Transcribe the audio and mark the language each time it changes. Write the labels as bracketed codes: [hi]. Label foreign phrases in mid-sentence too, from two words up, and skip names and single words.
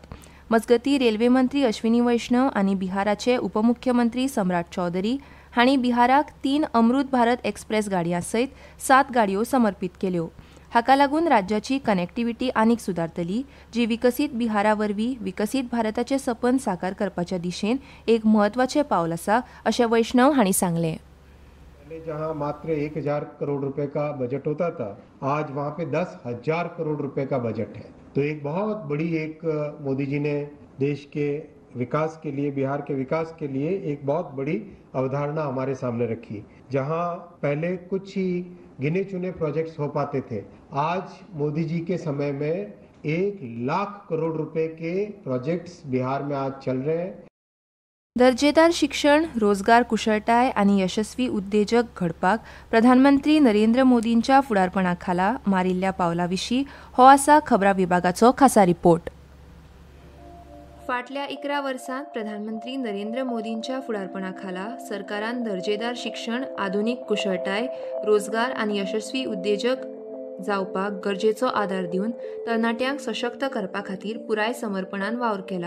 [kok] मजगतीं रेल्वे मंत्री अश्विनी वैष्णव आनी बिहाराचे उपमुख्यमंत्री सम्राट चौधरी हांणी बिहाराक 3 अमृत भारत एक्सप्रेस गाडयां सयत 7 गाडयो समर्पीत केल्यो. हाका लागून राज्याची कनेक्टिव्हिटी आनीक सुदारतली, जी विकसीत बिहारा वरवीं विकसीत भारताचें सपन साकार करपाच्या दिशेन एक म्हत्वाचें पावल आसा अशें वैष्णव हांणी सांगलें. [hi] पहले जहां मात्र 1,000 करोड़ रुपए का बजट होता था, आज वहां पे 10,000 करोड़ रुपए का बजट है. तो एक बहुत बड़ी एक मोदी जी ने देश के विकास के लिए, बिहार के विकास के लिए एक बहुत बड़ी अवधारणा हमारे सामने रखी. जहां पहले कुछ ही गिने चुने प्रोजेक्ट्स हो पाते थे, आज मोदी जी के समय में 1,00,000 करोड़ रुपए के प्रोजेक्ट्स बिहार में आज चल रहे हैं. [kok] दर्जेदार शिक्षण, रोजगार कुशळटाय आनी यशस्वी उद्देजक घडपाक प्रधानमंत्री नरेंद्र मोदींच्या फुडारपणा खाला मारिल्ल्या पावला विशीं हो आसा खबरां विभागाचो खासा रिपोर्ट. फाटल्या 11 वर्सांत प्रधानमंत्री नरेंद्र मोदींच्या फुडारपणा खाला सरकारान दर्जेदार शिक्षण, आधुनीक कुशळटाय, रोजगार आनी यशस्वी उद्देजक जावपाक गरजेचो आदार दिवन तरणाट्यांक सशक्त करपा खातीर पुराय समर्पणान वावर केला.